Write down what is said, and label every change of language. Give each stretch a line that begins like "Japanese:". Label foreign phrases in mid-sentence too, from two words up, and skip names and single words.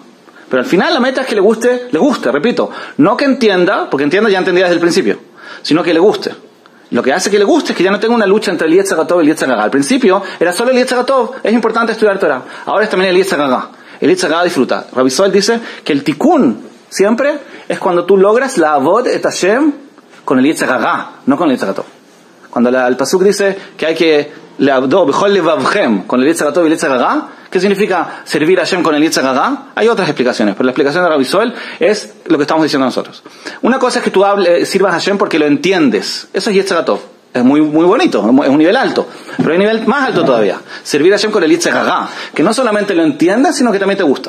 Spanish: Pero al final la meta es que le guste, repito, no que entienda, porque entienda ya entendía desde el principio, sino que le guste. Lo que hace que le guste es que ya no tenga una lucha entre el
Hebrew: יצר הטוב
Spanish: y el
Hebrew: יצר הרע.
Spanish: Al principio era solo el
Hebrew: יצר הטוב,
Spanish: es importante estudiar Torah. Ahora es también el
Hebrew: יצר הרע.
Spanish: El
Hebrew: יצר הרע
Spanish: disfruta. Rabbi Soel dice que el tikkun siempre es cuando tú logras la
Hebrew: עבוד את השם
Spanish: con el
Hebrew: יצר הרע,
Spanish: no con el
Hebrew: יצר הטוב.
Spanish: Cuando el pasuk dice que hay que
Hebrew: לעבדו בכל לבבכם
Spanish: con el
Hebrew: יצר הטוב
Spanish: y el
Hebrew: יצר הרע,
Spanish: ¿qué significa servir a Hashem con el
Hebrew: יצר הרע?
Spanish: Hay otras explicaciones, pero la explicación de Rabbi Soel es lo que estamos diciendo nosotros. Una cosa es que tú sirvas a Hashem porque lo entiendes. Eso es
Hebrew: יצר הטוב.
Spanish: Es muy bonito, es un nivel alto. Pero hay un nivel más alto todavía. Servir a Hashem con el
Hebrew: יצר הרע,
Spanish: que no solamente lo entiendes, sino que también te gusta.